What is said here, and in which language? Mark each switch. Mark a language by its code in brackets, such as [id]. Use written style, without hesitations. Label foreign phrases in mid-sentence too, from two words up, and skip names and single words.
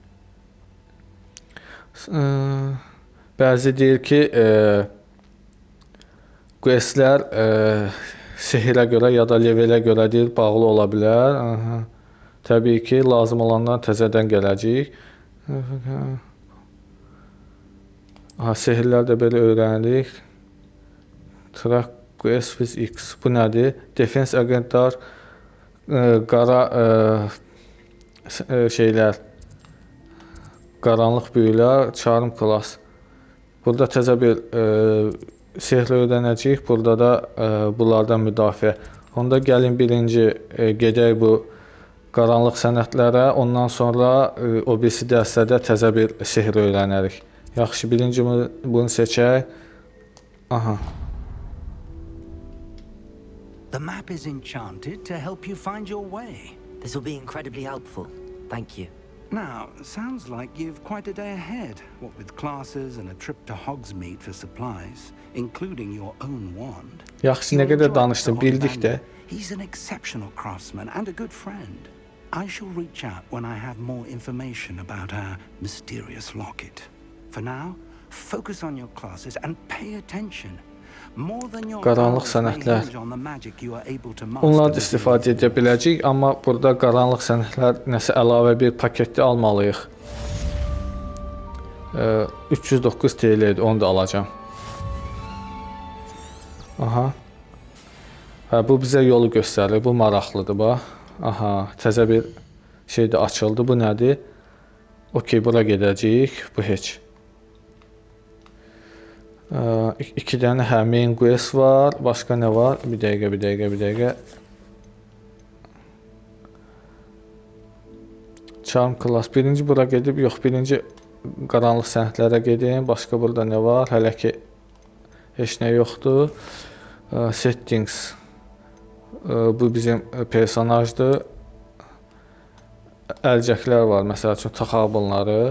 [az] Bəzi deyir ki, questlər sehirə görə ya da levelə görə deyir, bağlı ola bilər. Aha. Təbii ki, lazım olanlar təzədən gələcək. Aha, sehirlər də belə öyrənirik. [en] Track quest with X. [az] Bu nədir? Defense agentlar, qara şeylər, qaranlıq büyülər, [en] charm class. [az] Burada təzə bir sehirlə öyrənəcəyik. Burada da bunlardan müdafiə. Onda gəlin birinci gedək bu qaranlıq sənətlərə. Ondan sonra o birisi dərsdə təzə bir sehr öyrənərik. Yaxşı, birinci bunu seçək. Aha. [en] The map is enchanted to help you find your way. This will be incredibly helpful. Thank you. Now, sounds like you've quite a day ahead, what with classes and a trip to Hogsmeade for supplies, including your own wand. [az] Yaxşı, nə qədər danışdım, bildik də. [en] He's an exceptional craftsman and a good friend. I shall reach out when I have more information about our mysterious locket. For now, focus on your classes and pay attention. [az] Qaranlıq sənətlər. Onlar da istifadə edə biləcəyik, amma burada qaranlıq sənətlər nəsə əlavə bir paketdə almalıyıq. 309 TL-dir, onu da alacağam. Aha. Hə, bu bizə yolu göstərir, bu maraqlıdır, bax. Aha, təzə bir şey də açıldı, bu nədir? Okey, bura gedəcəyik, bu heç. 2 dənə [en] main quest [az] var. Başqa nə var? Bir dəqiqə. [en] Charm class. [az] Birinci bura gedib, yox, birinci qaranlıq sənətlərə gedim. Başqa burada nə var? Hələ ki heç nə yoxdur. Settings. Bu bizim personajdır. Əlcəklər var, məsəl üçün taxaq bunları.